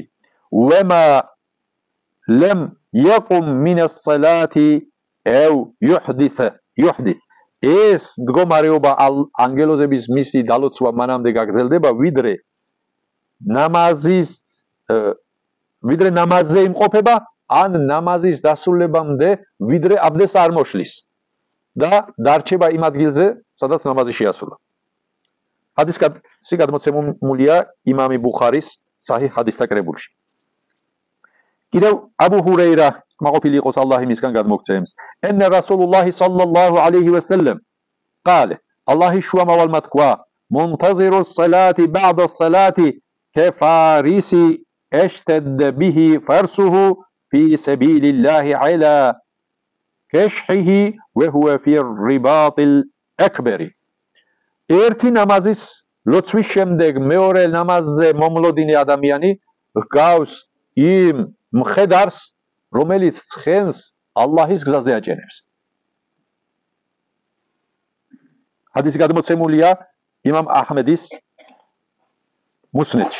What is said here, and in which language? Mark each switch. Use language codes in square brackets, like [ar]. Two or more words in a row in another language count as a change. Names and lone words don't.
[ar] "وما لم يقم من الصلاة أو يحدث" [ka] ეს მდგომარეობა ანგელოზების მისი დალოცვა მანამდე გაგრძელდება, ვიდრე ნამაზზე იმყოფება, ან ნამაზის დასრულებამდე, ვიდრე აბდეს არ მოშლის და დარჩება იმ ადგილზე, სადაც ნამაზი შეასრულა. ჰადისი გადმოცემულია იმამი ბუხარის საჰი ჰადისთა კრებულში. კიდევ აბუ ჰურეირა მაყოფილი იყოს ალლაჰი მისგან გადმოგცემს. [ar] "أن رسول الله صلى الله عليه وسلم" قال الله [ka] შუამავალმა თქვა: [ar] "منتظر الصلاة بعد الصلاة كفارس اشتد به فرسه في سبيل الله على كشحه وهو في الرباط الأكبر". [ka] ერთი ნამაზის ლოცვის შემდეგ მეორე ნამაზზე მომლოდინი ადამიანი ჰგავს იმ მხედარს, რომელიც ცხენს ალლაჰის გზაზე აჭენებს. ჰადისი გადმოცემულია იმამ აჰმედის მუსნედში.